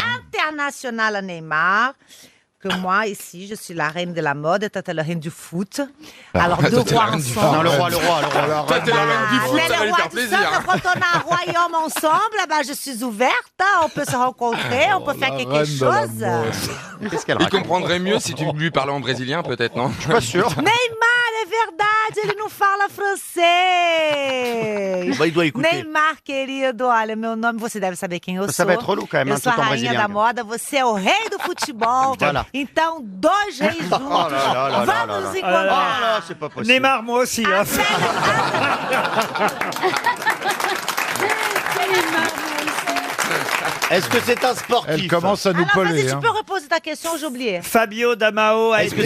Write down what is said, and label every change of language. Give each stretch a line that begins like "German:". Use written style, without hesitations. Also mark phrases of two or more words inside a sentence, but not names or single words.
French: international à Neymar. Que moi, ici, je suis la reine de la mode et toi, t'es la reine du foot. Alors, deux toi, t'es la rois reine du ensemble. Non, le roi. Toi, t'es la reine du foot, T'es ça va le lui roi faire du plaisir. sol, mais quand on a un royaume ensemble, bah, je suis ouverte. Hein, on peut se rencontrer, on peut faire quelque chose. Qu'est-ce qu'elle Il raconte? comprendrait mieux si tu lui parlais en brésilien, peut-être, non? Je suis pas sûr.
Portuguese: Neymar, é verdade, ele não fala francês.
French: Bah, il doit écouter.
Portuguese: Neymar, querido, olha, meu nome, você deve saber quem eu sou.
French: Ça va être relou quand même,
Portuguese: Eu
French: hein,
Portuguese: sou a
French: tout en
Portuguese: rainha
French: brésilien.
Portuguese: da moda, você é o rei do futebol.
French: Voilà.
Portuguese: Então, dois reis juntos.
French: là là là là
Portuguese: Vamos
French: là.
Portuguese: nos Ah encontrar.
French: là, c'est pas possible. Neymar, moi aussi. Hein. Est-ce que c'est un sportif? Elle commence à nous Alors, vas-y, peler. tu hein. peux reposer ta question, j'ai oublié. Fabio Damao a Est-ce que